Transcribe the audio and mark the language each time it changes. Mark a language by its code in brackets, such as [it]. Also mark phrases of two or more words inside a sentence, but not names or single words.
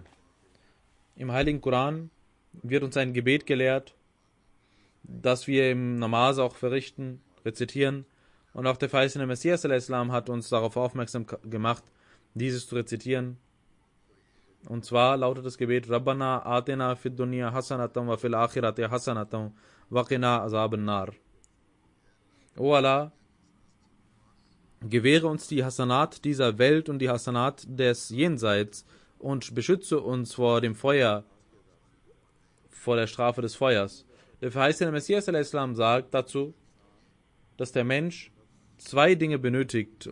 [de] Im Heiligen Koran wird uns ein Gebet gelehrt, das wir im Namaz auch verrichten, rezitieren. Und auch der verheißene Messias a.s. hat uns darauf aufmerksam gemacht, dieses zu rezitieren. Und zwar lautet das Gebet: [ar] ربنا آتنا في الدنيا حسنة وفي الآخرة حسنة وقنا عذاب النار. [de] O Allah, gewähre uns die Hasanat dieser Welt und die Hasanat des Jenseits und beschütze uns vor dem Feuer, vor der Strafe des Feuers. Der verheißene Messias a.s. sagt dazu, dass der Mensch zwei Dinge benötigt.